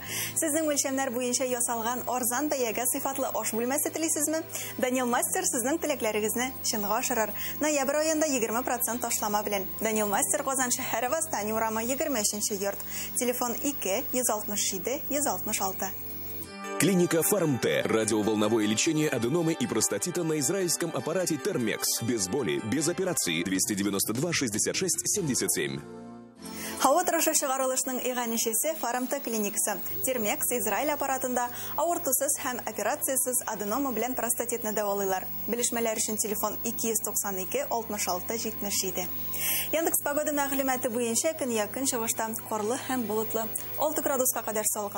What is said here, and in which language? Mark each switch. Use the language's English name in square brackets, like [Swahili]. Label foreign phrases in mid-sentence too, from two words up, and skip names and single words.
[Tatar] Сезнең үлчәмнәр буенча ясалган арзан бәягә сыйфатлы аш бүлмәсе телисезме? Данил Мастер сезнең теләкләрегезне чынга ашырыр. Ноябрь аенда 20% ташлама белән. Данил Мастер Казан шәһәре Восстание урамы 23-нче йорт. Телефон 2 167 166. [Russian] Клиника Фармте. Радиоволновое лечение аденомы и простатита на израильском аппарате Термекс. Без боли, без операции. 292 66 77. [Tatar] Һава торышы чыгарылышның иганәчесе Фармте клиникасы. Термекс Израиль аппаратында авыртусыз һәм операциясыз аденома белән простатитны дәвалыйлар. Белешмәләр өчен телефон 292 66 77. Яндекс погода мәгълүматы буенча көн якын чыгышта карлы һәм болытлы 6 градуска кадәр салкын.